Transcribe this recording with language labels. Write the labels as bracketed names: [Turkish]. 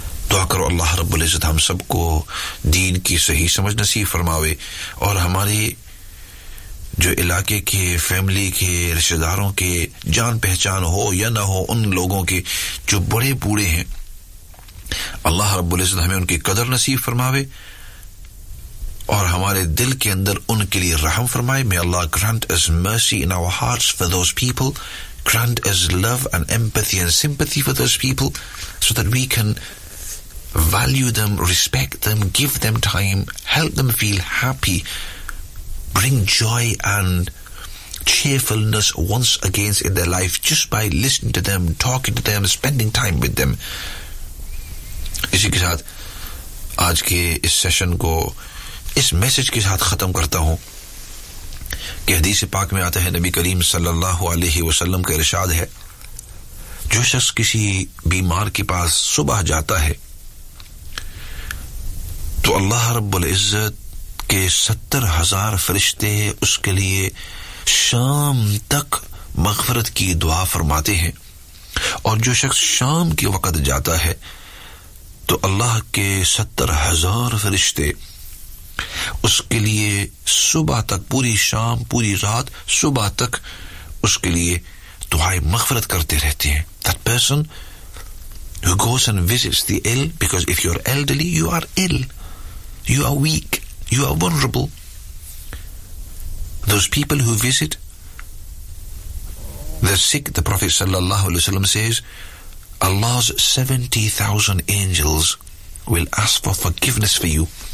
[Urdu] دعا کرو اللہ رب العزت ہم سب کو دین کی صحیح سمجھ نصیب فرماوے, اور ہمارے جو علاقے کے فیملی کے رشتہ داروں کے جان پہچان ہو یا نہ ہو, ان لوگوں کے جو بڑے بوڑھے ہیں, اللہ رب العزت ہمیں ان کی قدر نصیب فرماوے اور ہمارے دل کے اندر ان کے لیے رحم فرمائے. [English] May اللہ grant us mercy in our hearts for those people grant us love and empathy and sympathy for those people so that we can value them, respect them, give them time, help them feel happy, bring joy and cheerfulness once again in their life just by listening to them, talking to them, spending time with them. [Urdu] اسی کے ساتھ آج کے اس session کو اس message کے ساتھ ختم کرتا ہوں کہ حدیث پاک میں آتا ہے نبی کریم صلی اللہ علیہ وسلم کا ارشاد ہے جو شخص کسی بیمار کے پاس صبح جاتا ہے تو اللہ رب العزت کے 70,000 فرشتے اس کے لیے شام تک مغفرت کی دعا فرماتے ہیں اور جو شخص شام کے وقت جاتا ہے تو اللہ کے 70,000 فرشتے اس کے لیے صبح تک پوری شام پوری رات صبح تک اس کے لیے دعائیں مغفرت کرتے رہتے ہیں. [English] That person who goes and visits the ill, because if you are elderly you are ill, you are weak, you are vulnerable. Those people who visit the sick, the Prophet sallallahu alaihi wasallam says Allah's 70,000 angels will ask for forgiveness for you.